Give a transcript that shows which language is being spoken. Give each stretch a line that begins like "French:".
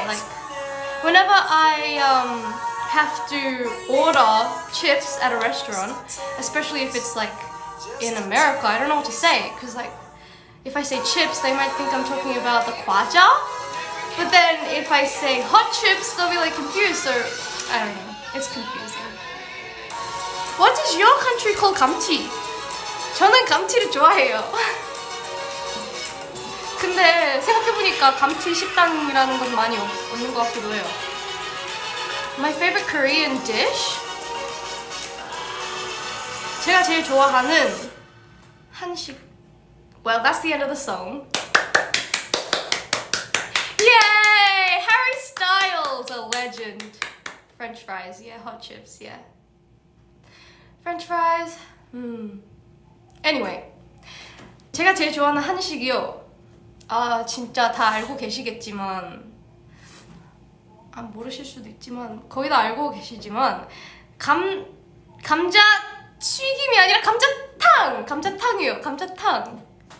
English: Like whenever I have to order chips at a restaurant, especially if it's like in America, I don't know what to say because like if I say chips, they might think I'm talking about the kwaja. But then if I say hot chips, they'll be like confused. So I don't know. It's confusing. What does your country call 감튀?
Korean: 저는 감튀를 좋아해요. 근데 생각해보니까 감튀 식당이라는 건 많이 없는 것 같기도 해요.
English: My favorite Korean dish?
Korean: 제가 제일 좋아하는 한식.
English: Well, that's the end of the song. Yay! Harry Styles, a legend. French fries, yeah, hot chips, yeah. French fries.
Korean: Anyway, 제가 제일 좋아하는 한식이요. 진짜 다 알고 계시겠지만, 모르실 수도 있지만 거의 다 알고 계시지만 감자 튀김이 아니라 감자탕이에요. 감자탕.